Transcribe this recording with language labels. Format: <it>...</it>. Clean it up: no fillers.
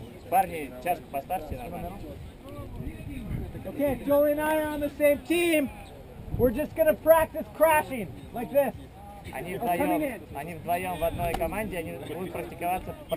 <ru>Парни, чашку поставьте нормально.</ru> <en>Okay, Joey and I are on the same team. We're just going to practice crashing like this.</en> <ru>Они</ru> <en>coming in.</en> <ru>вдвоем в одной команде, они будут практиковаться</ru>